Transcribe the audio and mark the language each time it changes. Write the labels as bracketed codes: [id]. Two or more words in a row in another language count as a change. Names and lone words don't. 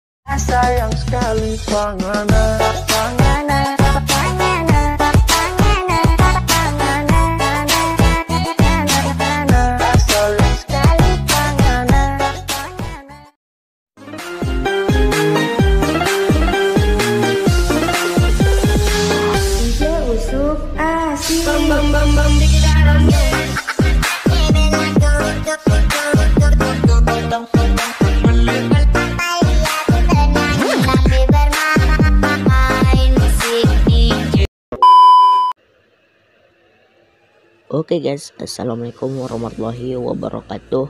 [id] Sayang sekali panganan, panganan, panganan, panganan, panganan, panganan. Sayang sekali panganan, panganan. DJ Usuk asik. Bam bam bam bam di dalamnya. [en] Oke guys, [ar] السلام عليكم ورحمة الله وبركاته.